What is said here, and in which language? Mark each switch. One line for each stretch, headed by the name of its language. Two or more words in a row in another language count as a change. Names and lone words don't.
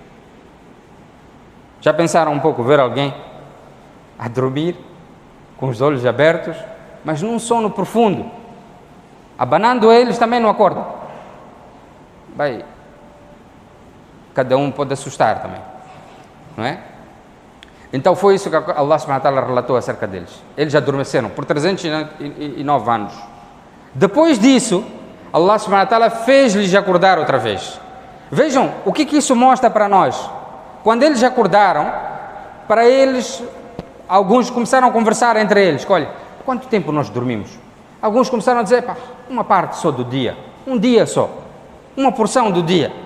Portuguese: Já pensaram um pouco ver alguém a dormir com os olhos abertos, mas num sono profundo, abanando eles também não acordam? Cada um pode assustar também, não é? Então foi isso que Allah
Arabic: سبحانه وتعالى
Portuguese: relatou acerca deles. Eles adormeceram por 309 anos. Depois disso, Allah
Arabic: سبحانه وتعالى
Portuguese: fez-lhes acordar outra vez. Vejam o que isso mostra para nós. Quando eles acordaram, para eles, alguns começaram a conversar entre eles: olha, quanto tempo nós dormimos? Alguns começaram a dizer: uma parte só do dia, um dia só, uma porção do dia.